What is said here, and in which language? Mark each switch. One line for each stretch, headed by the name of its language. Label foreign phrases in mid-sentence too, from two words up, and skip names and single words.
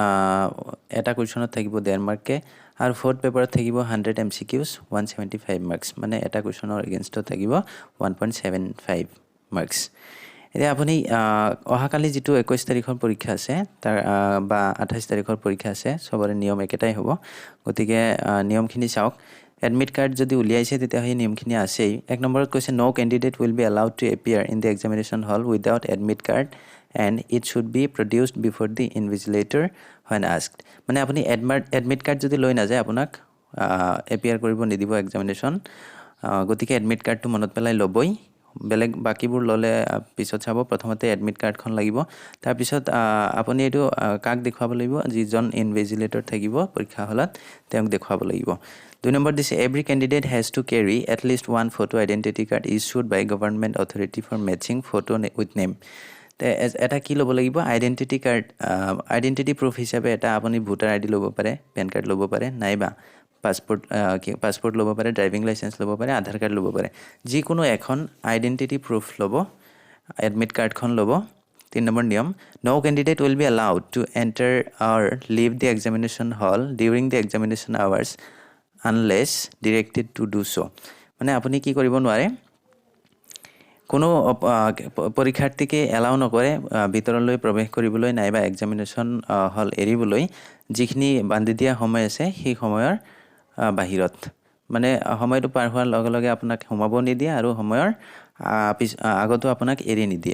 Assamese: এটা কোৱেশ্চনত থাকিব 1.5 মাৰ্ককে আৰু ফোৰ্থ পেপাৰত থাকিব 100 এমসিকিউজ 175 মাৰ্কস মানে এটা কোৱেশ্চনৰ এগেইনষ্টত থাকিব 1.75 মাৰ্কস এতিয়া আপুনি অহাকালি যেটো 21 তাৰিখৰ পৰীক্ষা আছে তাৰ বা 28 তাৰিখৰ পৰীক্ষা আছে সবৰে নিয়ম একেটাই হ'ব গতিকে নিয়মখিনি চাওক এডমিট কাৰ্ড যদি উলিয়াইছে তেতিয়া এই নিয়মখিনি আছেই এক নম্বৰত কৈছে
English: no candidate will be allowed to appear in the examination hall without admit card and it should be produced before the invigilator when asked
Assamese: মানে আপুনি
English: admit card
Assamese: যদি লৈ না যায় আপোনাক এপিয়াৰ কৰিব নিদিব এক্সামিনেশন গতিকে এডমিট কাৰ্ডটো মনত পেলাই লবই বেলেগ বাকিবোৰ ললে পিছত চাব প্ৰথমতে এডমিট কাৰ্ডখন লাগিব তাৰ পিছত আপুনি এটো কাক দেখাব লাগিব যিজন ইনভিজিলেটৰ থাকিব পৰীক্ষা হলত তেওঁক দেখাব লাগিব দুই নম্বৰ দিছে
English: every candidate has to carry at least one photo identity card issued by government authority for matching photo with name
Assamese: এটা কি লব লাগিব
English: identity card identity proof
Assamese: হিচাপে এটা আপুনি
English: voter ID
Assamese: লব পাৰে
English: PAN card
Assamese: লব পাৰে নাইবা পাসপোর্ট লব পাৰে
English: driving licence
Assamese: লব পাৰে আধাৰ কাৰ্ড লব পাৰে যিকোনো এখন
English: identity proof
Assamese: লব এডমিট কাৰ্ডখন লব 3 নম্বৰ নিয়ম
English: no candidate will be allowed to enter or leave the examination hall during the examination hours unless directed to do so
Assamese: মানে আপুনি কি কৰিব নোৱাৰে কোনো পৰীক্ষাৰ্থীকে এলাউ নকৰে ভিতৰলৈ প্ৰৱেশ কৰিবলৈ নাইবা
English: examination hall
Assamese: এৰিবলৈ যিখিনি বান্ধি দিয়া সময় আছে সেই সময়ৰ বাহিৰত মানে সময়টো পাৰ হোৱাৰ লগে লগে আপোনাক সোমাব নিদিয়ে আৰু সময়ৰ আগতো আপোনাক এৰি নিদিয়ে